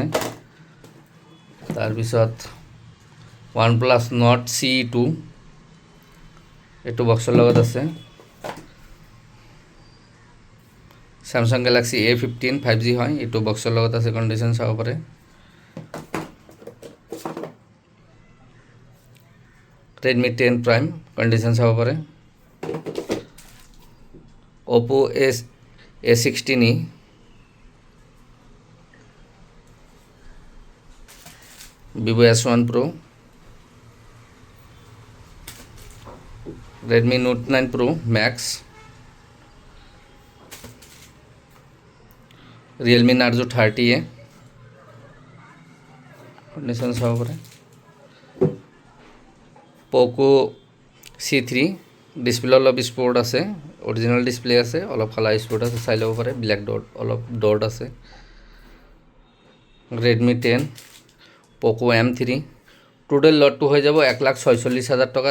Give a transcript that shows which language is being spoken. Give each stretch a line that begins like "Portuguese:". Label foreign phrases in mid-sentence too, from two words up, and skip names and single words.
Assamese: তাৰপিছত OnePlus Nord CE2 এইটো বক্সৰ লগত আছে। Samsung Galaxy A15 5G হয়, এইটো বক্সৰ লগত আছে, কণ্ডিশ্যন চাব পাৰে। Redmi 10 Prime কণ্ডিশ্যন চাব পাৰে। Oppo A16e, Vivo S1 Pro, Redmi Note 9 Pro Max, Realme Narzo 30e কণ্ডিশ্যন চাব পাৰে। Poco C3 ডিছপ্লে অলপ স্পৰ্ট আছে,
English: original display
Assamese: আছে, অলপ
English: colour spot
Assamese: আছে, চাই ল'ব পাৰে।
English: black dot
Assamese: অলপ ডট আছে। Redmi 10, Poco M3 টোটেল লটটো হৈ যাব 1,46,000 টকা।